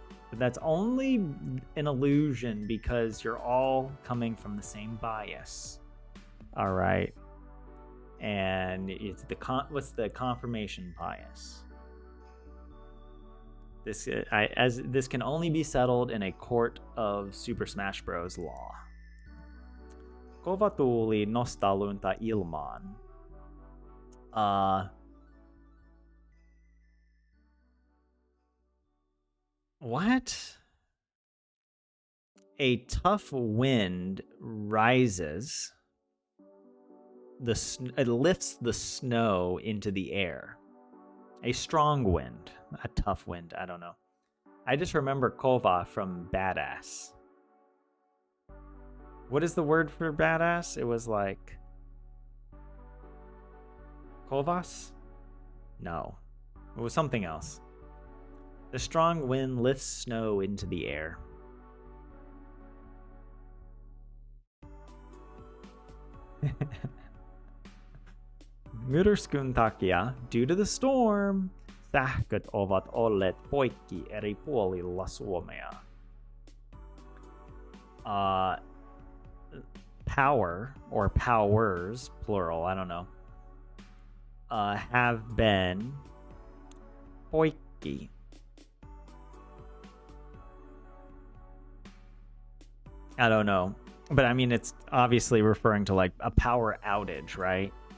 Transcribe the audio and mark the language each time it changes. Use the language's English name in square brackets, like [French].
[English] But that's only an illusion because you're all coming from the same bias. All right. And it's what's the confirmation bias? This can only be settled in a court of Super Smash Bros. Law. [Finnish] Kova tuuli nostaa lunta ilmaan. [English] What? A tough wind rises. It lifts the snow into the air. A strong wind. A tough wind. I don't know. I just remember Kova from Badass. What is the word for badass? It was like... Kovas? No. It was something else. The strong wind lifts snow into the air. [Finnish] Myrskyn takia, [English] due to the storm, [Finnish] sähköt ovat olleet poikki eri puolilla Suomea. [English] Power, or powers, plural, I don't know, have been poikki. I don't know. But I mean, it's obviously referring to like a power outage, right?